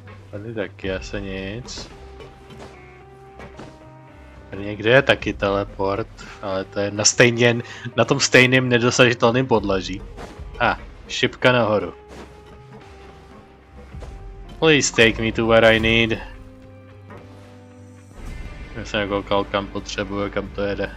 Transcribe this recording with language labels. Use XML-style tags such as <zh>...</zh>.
<cs>Tady taky asi nic. Tady někde je taky teleport, ale to je na tom stejném nedosažitelném podlaží. Šipka nahoru.</cs> <en>Please take me to where I need.</en> <cs>Já jsem koukal, kam potřebuje, kam to jede.</cs>